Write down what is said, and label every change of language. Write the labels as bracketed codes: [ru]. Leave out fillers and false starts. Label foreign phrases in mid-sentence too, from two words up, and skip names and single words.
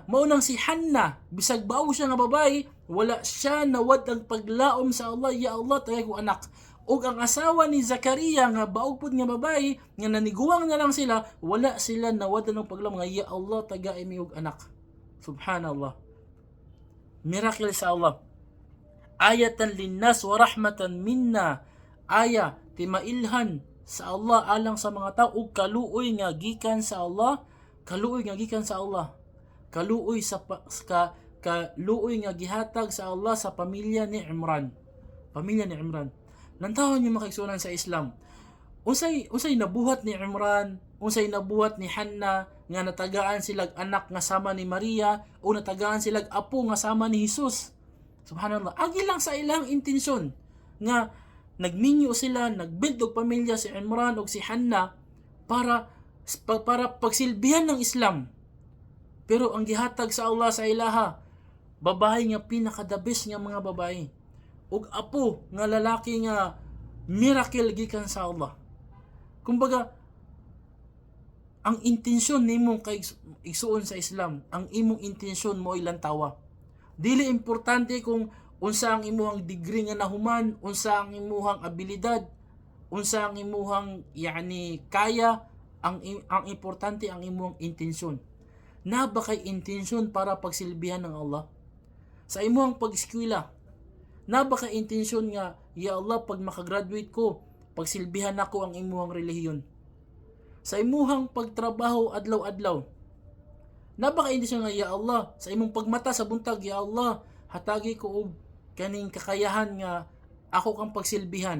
[ceb] Maunang si Hannah, bisag bao siya nga babae, wala siya nawad ang paglaom sa Allah, [ar] يا الله, [ceb] tagay ko anak. Og ang asawa ni Zakaria nga baog pud nga babae, nga naniguwang na lang sila, wala sila nawad ng paglaom nga, [ar] يا الله, [ceb] tagay mi og anak. Subhanallah. Miracle sa Allah. [ar] آية للناس ورحمة منا. [ceb] Aya timailhan sa Allah alang sa mga tao ug kaluoy nga gikan sa Allah, kaluoy nga gikan sa Allah. Kaluoy sa kaluoy nga gihatag sa Allah sa pamilya ni Imran. Pamilya ni Imran. Nantawon yung makaigsunan sa Islam. Unsay nabuhat ni Imran, unsay nabuhat ni Hannah nga natagaan silag anak nga sama ni Maria o natagaan silag apo nga sama ni Jesus. Subhanallah. Agi lang sa ilang intensyon nga nagminyo sila, nagbuild og pamilya si Imran o si Hannah para pagsilbihan ng Islam. Pero ang gihatag sa Allah sa ilaha, babae nga pinaka- [en] the best [ceb] nga mga babae. Ug apo nga lalaki nga miracle gikan sa Allah. Kumbaga, ang intensyon nimong kay igsuon sa Islam, ang imong intensyon mo ilang tawa. Dili importante kung unsa ang imuhang degree nga nahuman, unsa ang imuhang abilidad, unsa ang imuhang kaya, ang importante ang imuhang intensyon. Na ba kay intensyon para pagsilbihan ng Allah? Sa imuhang pag-eskwela, na ba kay intensyon nga, [ar] يا الله, [ceb] pag makagraduate ko, pagsilbihan ako ang imuhang relihiyon? Sa imuhang pagtrabaho adlaw-adlaw, na ba kay intensyon nga, [ar] يا الله, [ceb] sa imong pagmata sa buntag, [ar] يا الله, [ceb] hatagi ko og kaning kakayahan nga ako kang pagsilbihan.